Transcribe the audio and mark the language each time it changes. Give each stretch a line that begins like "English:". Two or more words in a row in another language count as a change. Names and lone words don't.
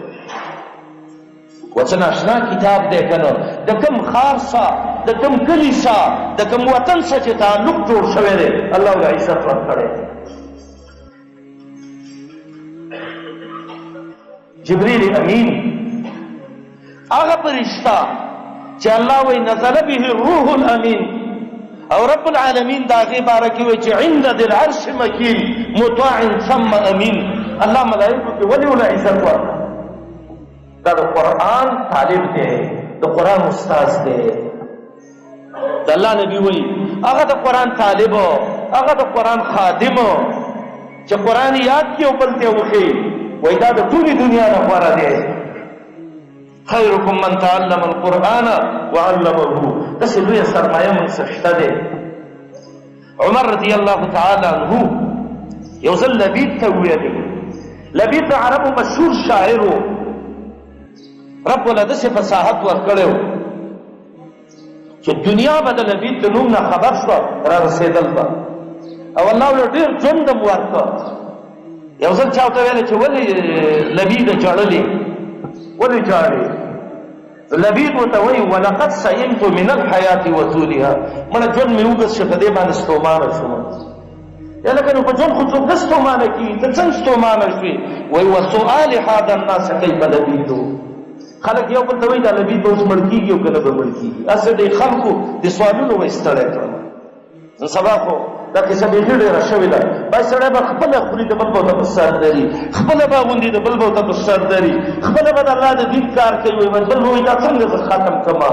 Pashto: وڅن اشنا کتاب دی کنه د کوم خار سا د کوم کلی سا د کوم وطن سا چې تعلق جوړ شوی دی الله له عزت ورکړی. جبریل امین هغه فرشته چې الله وایي
Arabic: نزل به الروح الامین
Pashto: او رب العالمین د هغې باره کې وایي چې
Arabic: عند ذي العرش مکین مطاع ثم امین.
Pashto: الله ملایکو کې ولې له عزت ورکړه؟ دا د قرآن طالب دی، د قرآن استاذ دی. د الله نبی وایي هغه د قرآن طالب هغه د قرآن خادم چې قرآن یاد کړي او بل ته وښيي وایي دا د ټولې دنیا نه غوره دی.
Arabic: خیرکم من تعلم القرآن وعلمه.
Pashto: داسې لویه سرمایه موږ څه شته دی. عمر
Arabic: رضی الله تعالی عنه
Pashto: یو ځل لبید ته وویلې لبید د عربو مشهور شاعر و، رب وله داسې فصاحت ورکړی و چې دنیا به د لبید د نوم نه خبر شوه را رسېدل به، او الله له ډېر ژوند هم ورکړه. یو ځل چا ورته ویلی چې ولې لبیده ژړلې، ولې ژاړې؟ لبید ورته وایي
Arabic: ولقد سئمت من الحیات وطولها،
Pashto: مړه ژوند مې اوږد شو په دې باندې ستومانه شوم. یا لکه نو په ژوند خو څوک نه ستومانه کېږي، ته څنګه ستومانه شوې؟ وایي
Arabic: وسؤال هذا الناس کیف لبیدو،
Pashto: خلک یو بل ته وایي دا لبید به اوس مړ کېږي او که نه به مړ کېږي. هسې د خلکو د سوالونو به یې ستړی کړم. نن سبا خو دا کیسه بیخي ډېره شوې ده، باید سړی به خپله خوري د بل به ورته په سر دري، خپله به اغوندي د بل به ورته په سر دري، خپله به د الله د دین کار کوي، بل به وایي دا څنګه زه ختم کړمه.